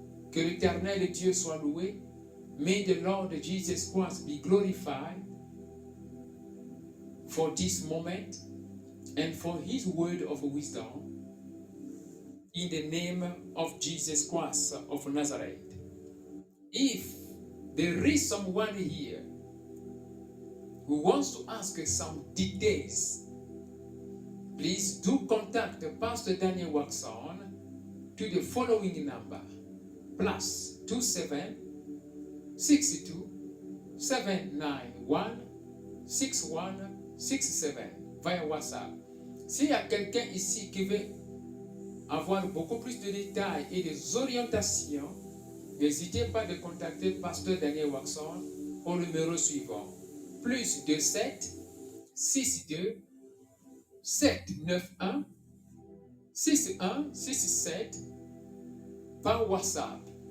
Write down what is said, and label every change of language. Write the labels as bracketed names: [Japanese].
[French] Que l'Éternel Dieu soit loué. [English] May the Lord Jesus Christ be glorified for this moment and for His word of wisdom. In the name of Jesus Christ of Nazareth. If there is someone here who wants to ask some details, please do contact Pastor Daniel Waxon to the following number: +27 62 791 6167 via WhatsApp. [French] S'il y a quelqu'un ici qui veut avoir beaucoup plus de détails et des orientations, n'hésitez pas de contacter Pasteur Daniel Waxon au numéro suivant: +27 62 791 6167 par WhatsApp.